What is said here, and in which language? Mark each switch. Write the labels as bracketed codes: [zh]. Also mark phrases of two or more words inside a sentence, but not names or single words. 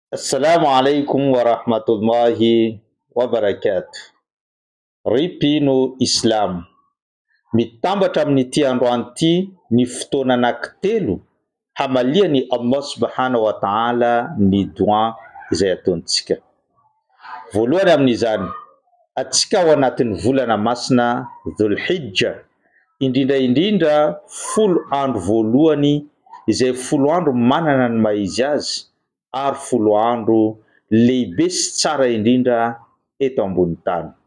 [ar] Assalamu alaikum wa rahmatullahi wa barakatuh. [mg] Ripino Islam. Mitambatra amin'ity androany ity ny fotoana anankitelo hamalia ny [ar] Allah subhanahu wa ta'ala [mg] ny doa izay ataontsika. Voalohany amin'izany, atsika ao anatin'ny volana masina Dhul-Hijja, indrindra 10 andro voalohany izay 10 andro manana ny maizy azy ary 10 andro lehibe sy tsara indrindra eto ambony tany.